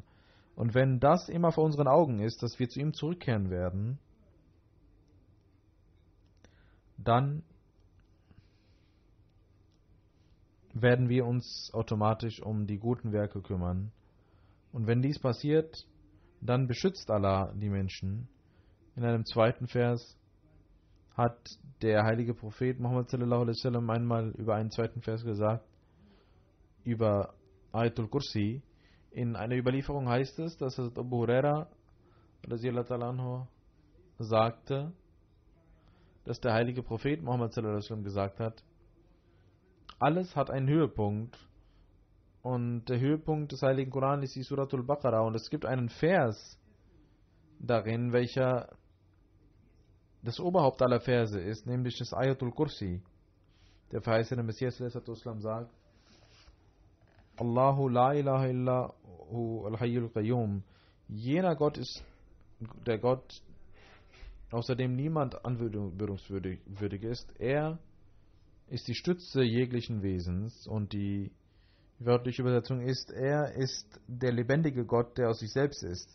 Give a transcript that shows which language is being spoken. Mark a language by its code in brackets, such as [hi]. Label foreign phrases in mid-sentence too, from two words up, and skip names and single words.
[de] Und wenn das immer vor unseren Augen ist, dass wir zu ihm zurückkehren werden, dann werden wir uns automatisch um die guten Werke kümmern. Und wenn dies passiert, dann beschützt Allah die Menschen. In einem zweiten Vers hat der heilige Prophet Muhammad [ar] صلى الله عليه وسلم [de] einmal über einen zweiten Vers gesagt, über Ayatul Kursi, In einer Überlieferung heißt es, dass Abu Huraira [ar] رضي الله تعالى عنه [de] sagte, dass der heilige Prophet Muhammad [ar] صلى الله عليه وسلم [de] gesagt hat, alles hat einen Höhepunkt und der Höhepunkt des heiligen Koran ist die Suratul Baqarah und es gibt einen Vers darin, welcher das Oberhaupt aller Verse ist, nämlich das Ayatul Kursi. Der verheißene Messias [ar] صلى الله عليه وسلم [de] sagt, [ar] الله لا إله إلا هو الحي القيوم. [de] Jener Gott ist der Gott, außer dem niemand anbetungswürdig ist. Er ist die Stütze jeglichen Wesens und die wörtliche Übersetzung ist, er ist der lebendige Gott, der aus sich selbst ist.